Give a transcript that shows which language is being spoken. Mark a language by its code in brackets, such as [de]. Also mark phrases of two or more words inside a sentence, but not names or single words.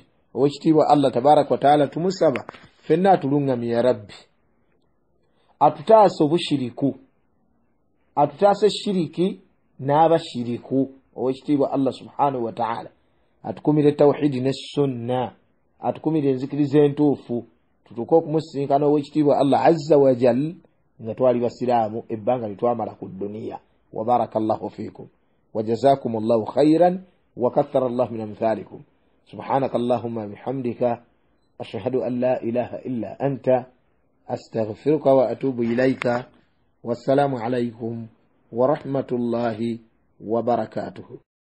[lg] Owekitiibwa [ar] الله تبارك وتعالى [lg] tumusaba ffenna atulungamye [ar] يا ربي, [lg] atutaasa obushiriku, atutaasa shiriki n'abashiriku. Owekitiibwa [ar] الله سبحانه وتعالى [lg] atukumire tawhidi ne sunna, atukumire enzikiriza entuufu, tutuuke okumusinkana owekitiibwa [ar] الله عز وجل [lg] nga twali basiraamu ebbanga litwamala ku duniya. [ar] وبارك الله فيكم وجزاكم الله خيرا وكثر الله من أمثالكم. سبحانك اللهم بحمدك أشهد أن لا إله إلا أنت أستغفرك وأتوب إليك. والسلام عليكم ورحمة الله وبركاته.